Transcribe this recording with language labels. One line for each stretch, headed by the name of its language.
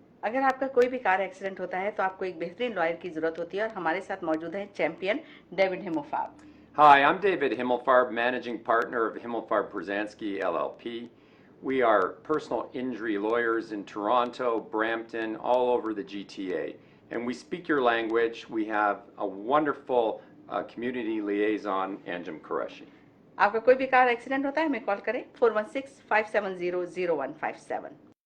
Urdu: اگر آپ کا کوئی بھی کار ایکسیڈنٹ ہوتا ہے تو آپ کو ایک بہترین لائر کی ضرورت ہوتی ہے اور ہمارے ساتھ موجود ہیں champion David ہملفارب.
English: Hi, I'm David Himmelfarb, managing partner of Himmelfarb Brzezinski LLP. We are personal injury lawyers in Toronto, Brampton, all over the GTA. And we speak your language. We have a wonderful community liaison, Anjum Qureshi.
Urdu: آپ کا کوئی بھی car accident ہوتا ہے ہمیں کال کریں 416-570-0157.